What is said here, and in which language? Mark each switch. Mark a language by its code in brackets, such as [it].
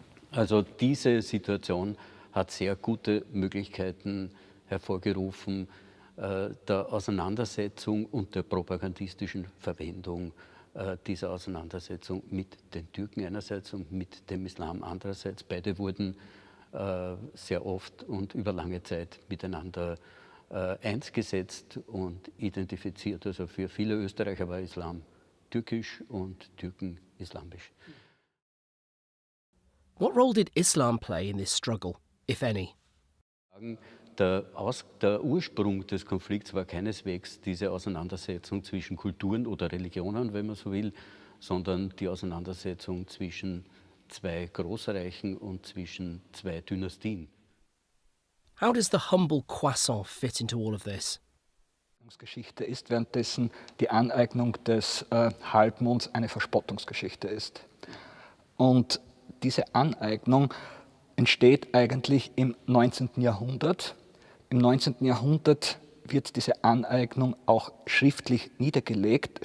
[de] Also diese Situation hat sehr gute Möglichkeiten hervorgerufen, der Auseinandersetzung und der propagandistischen Verwendung dieser Auseinandersetzung mit den Türken einerseits und mit dem Islam andererseits. Beide wurden sehr oft und über lange Zeit miteinander eins gesetzt und identifiziert. Also für viele Österreicher war Islam türkisch und Türken islamisch. [en] What role did Islam play in this struggle, if any? [de] Der Ursprung des Konflikts war keineswegs diese Auseinandersetzung zwischen Kulturen oder Religionen, wenn man so will, sondern die Auseinandersetzung zwischen zwei Großreichen und zwischen zwei Dynastien. [en] How does the humble croissant fit into all of this? [de] Geschichte ist, währenddessen die Aneignung des Halbmonds eine Verspottungsgeschichte ist. Und diese Aneignung entsteht eigentlich im 19. Jahrhundert. Im 19. Jahrhundert wird diese Aneignung auch schriftlich niedergelegt.